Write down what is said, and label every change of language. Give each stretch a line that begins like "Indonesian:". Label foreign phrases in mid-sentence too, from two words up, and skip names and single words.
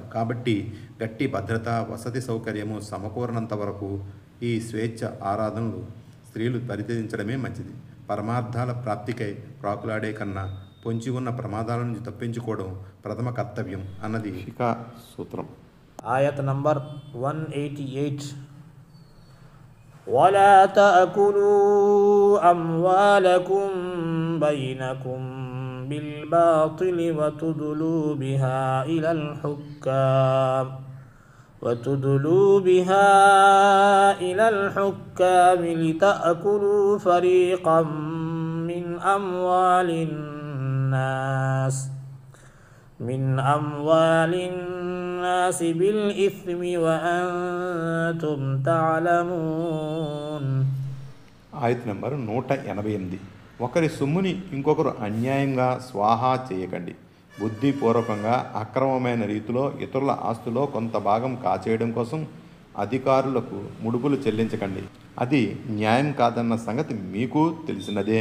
Telugu: కాబట్టి గట్టి భద్రత, వసతి సౌకర్యము సమకూరనంత వరకు ఈ స్వేచ్ఛ ఆరాధనలు స్త్రీలు పరిత్యజించడమే మంచిది. పరమార్థాల ప్రాప్తికై ప్రాకులాడే కన్నా పొంచి ఉన్న ప్రమాదాల నుంచి తప్పించుకోవడం ప్రథమ కర్తవ్యం అన్నది ఫికా సూత్రం. ఆయత్ నంబర్ 188.
Arabic: ولا تأكلوا أموالكم بينكم بالباطل وتدلوا بها إلى الحكام لتأكلوا فريقا من أموال الناس بالإثم وأنتم تعلمون.
Telugu: ఆయత్ నంబర్ 188. ఒకరి సొమ్ముని ఇంకొకరు అన్యాయంగా స్వాహా చేయకండి. బుద్ధిపూర్వకంగా అక్రమమైన రీతిలో ఇతరుల ఆస్తులో కొంత భాగం కాచేయడం కోసం అధికారులకు ముడుపులు చెల్లించకండి. అది న్యాయం కాదన్న సంగతి మీకు తెలిసినదే.